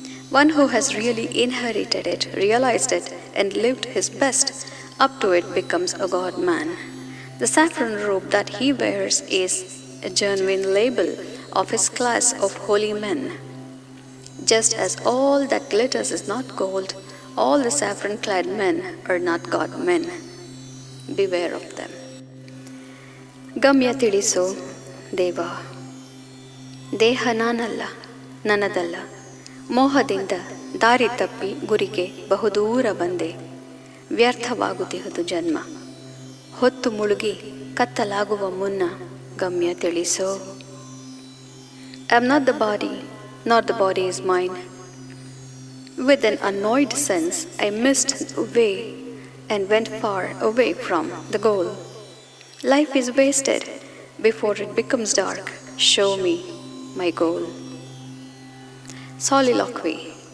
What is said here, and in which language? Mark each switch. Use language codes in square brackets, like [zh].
[en] One who has really inherited it, realized it, and lived his best up to it becomes a God man. The saffron robe that he wears is a genuine label of his class of holy men. Just as all that glitters is not gold, all the saffron-clad men are not God men. Beware of them. [kn] Gamya ತಿಳಿಸೋ ದೇವ, ದೇಹ ನಾನಲ್ಲ, ನನ್ನದಲ್ಲ. ಮೋಹದಿಂದ ದಾರಿ ತಪ್ಪಿ ಗುರಿಗೆ ಬಹುದೂರ ಬಂದೆ. ವ್ಯರ್ಥವಾಗುತ್ತಿಹುದು ಜನ್ಮ. ಹೊತ್ತು ಮುಳುಗಿ ಕತ್ತಲಾಗುವ ಮುನ್ನ ಗಮ್ಯ ತಿಳಿಸೋ. [en] I am not the body, nor the body is mine. With an annoyed sense, I missed the way and went far away from the goal. Life is wasted before it becomes dark. Show me my goal. Soliloquy.